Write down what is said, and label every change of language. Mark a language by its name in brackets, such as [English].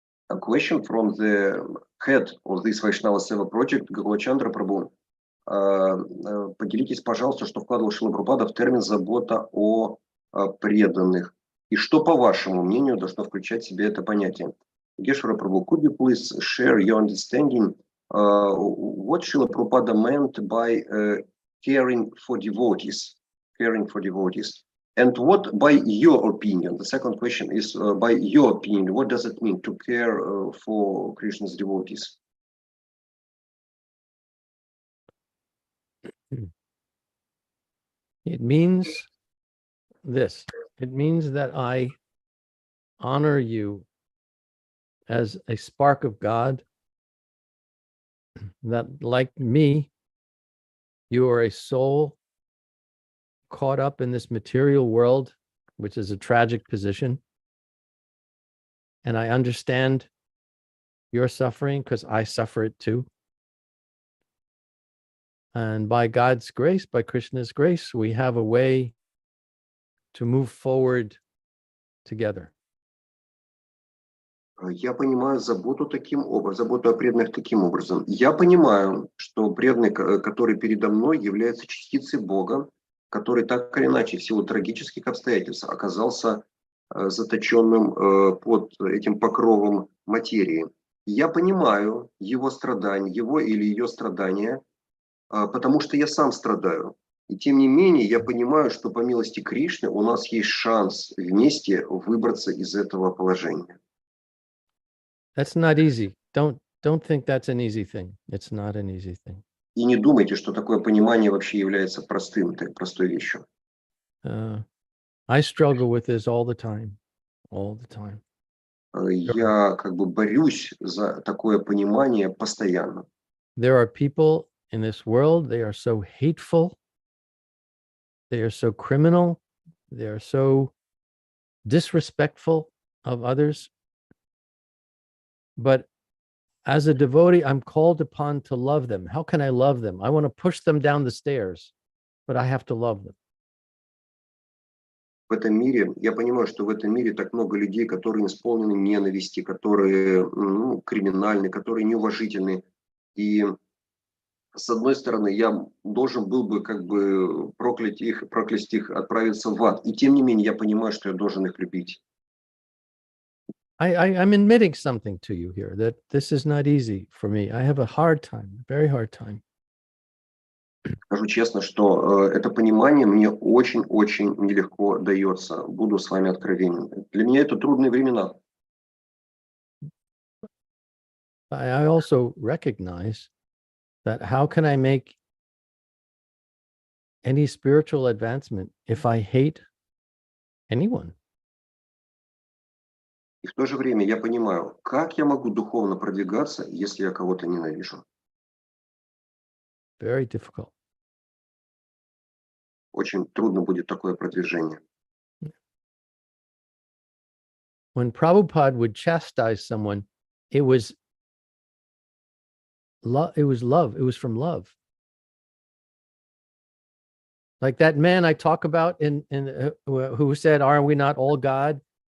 [English] A question from the head of this Vaishnava Seva project, Галачандра Прабху. [Russian] Поделитесь, пожалуйста, что вкладывал Шрила Прабхупада в термин «забота о преданных». И что, по вашему мнению, должно включать в себя это понятие? [English] Йогешвара Прабху, could you please share your understanding what Srila Prabhupada meant by caring for devotees? Caring for devotees. And what, by your opinion, the second question is, by your opinion, what does it mean to care for Krishna's devotees? It means this. It means that I honor you as a spark of God, that like me, you are a soul caught up in this material world, which is a tragic position. And I understand your suffering because I suffer it too. And by God's grace, by Krishna's grace, we have a way to move forward together. [Russian] Я понимаю заботу таким образом, заботу о преданных таким образом. Я понимаю, что преданный, который передо мной, является частицей Бога, который так или иначе в силу трагических обстоятельств оказался заточенным под этим покровом материи. Я понимаю его страдания, его или ее страдания, потому что я сам страдаю. И тем не менее, я понимаю, что по милости Кришны у нас есть шанс вместе выбраться из этого положения. [English] That's not easy. Don't think that's an easy thing. It's not an easy thing. [Russian] И не думайте, что такое понимание вообще является простой вещью. [English] I struggle with this all the time. [Russian] Я борюсь за такое понимание постоянно. [English] There are people in this world, they are so hateful, they are so criminal, they are so disrespectful of others. But as a devotee, I'm called upon to love them. How can I love them? I want to push them down the stairs, but I have to love them. [Russian] В этом мире, я понимаю, что в этом мире так много людей, которые исполнены ненависти, которые криминальны, которые неуважительны. И с одной стороны, я должен был бы как бы проклясть их, отправиться в ад. И тем не менее, я понимаю, что я должен их любить. [English] I'm admitting something to you here, that this is not easy for me. I have a hard time, very hard time. [Russian] Скажу честно, что это понимание мне очень-очень нелегко дается. Буду с вами откровенен. Для меня это трудные времена. [English] I also recognize that how can I make any spiritual advancement if I hate anyone? [Russian] И в то же время я понимаю, как я могу духовно продвигаться, если я кого-то ненавижу. [English] Very difficult. [Russian] Очень трудно будет такое продвижение. [English] When Prabhupada would chastise someone, it was love. It was love. It was from love. Like that man I talk about who said, "Are we not all God?"